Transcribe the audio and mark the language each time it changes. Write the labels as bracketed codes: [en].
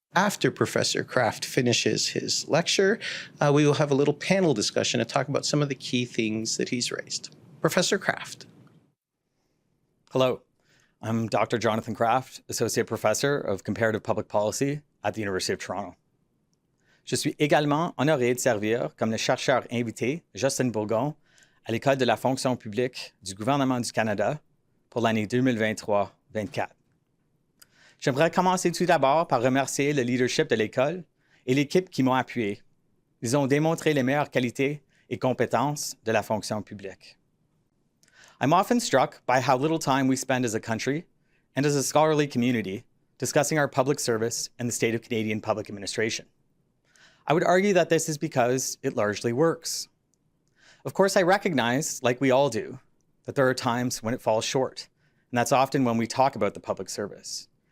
[en] After Professor Kraft finishes his lecture, we will have a little panel discussion to talk about some of the key things that he's raised. Professor Kraft. Hello. I'm Dr. Jonathan Kraft, Associate Professor of Comparative Public Policy at the University of Toronto. [fr] Je suis également honoré de servir comme le chercheur invité Jocelyn Burgon à l'École de la fonction publique du gouvernement du Canada pour l'année 2023-24. J'aimerais commencer tout d'abord par remercier le leadership de l'école et l'équipe qui m'ont appuyé. Ils ont démontré les meilleures qualités et compétences de la fonction publique. [en] I'm often struck by how little time we spend as a country and as a scholarly community discussing our public service and the state of Canadian public administration. I would argue that this is because it largely works. Of course, I recognize, like we all do, that there are times when it falls short, and that's often when we talk about the public service.